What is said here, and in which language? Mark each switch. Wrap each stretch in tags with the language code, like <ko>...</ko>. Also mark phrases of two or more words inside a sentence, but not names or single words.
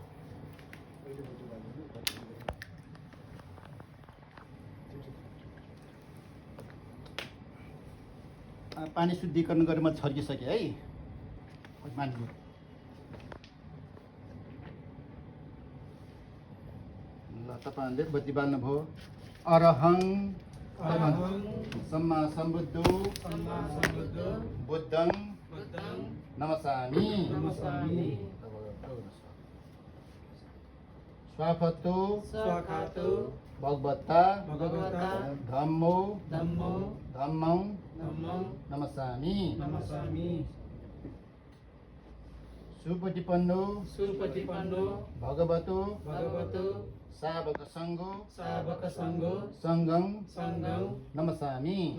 <ne>पानी शुद्धिकरण गरेर म छर्किसकेँ है मान्छे ल तपाईँहरूले बत्ती बाल्नुभयो</ne> <pi>अरहङ सम्मा सम्बुद्धो बुद्धं नमस्सामि स्वागतो भगवता धम्मो धम्मं नमस्सामि सुपटिपन्नो भगवतो सावक सङ्घो सङ्घं नमस्सामि</pi>